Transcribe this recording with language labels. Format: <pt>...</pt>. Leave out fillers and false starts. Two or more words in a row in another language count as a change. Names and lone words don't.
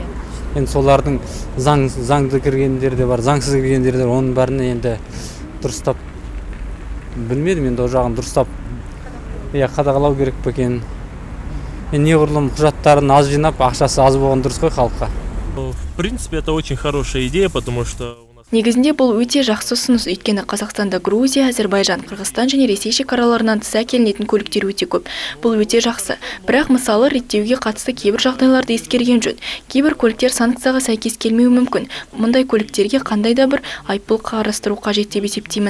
<kk>Енді солардың заңды кіргендері де бар, заңсыз кіргендері де бар. Оның бәріне енді дұрыстап білмедім, енді о жағын дұрыстап қадағалау керек пе екен. Неғұрлым құжаттарын аз жинап, ақшасы аз болған дұрыс қой халыққа.</kk> <ru>В принципе, это очень хорошая идея, потому что</ru> <kk>Негізінде бұл өте жақсы ұсыныс, өйткені Қазақстанда Грузия, Әзербайжан, Қырғызстан және Ресей шекараларынан тыс әкелінетін көліктер өте көп. Бұл өте жақсы. Бірақ мысалы реттеуге қатысты кейбір жағдайларды ескерген жөн. Кейбір көліктер санкцияға сәйкес келмеуі мүмкін. Мұндай көліктерге қандай да бір айыппұл қарастыру қажет деп есептеймін.</kk>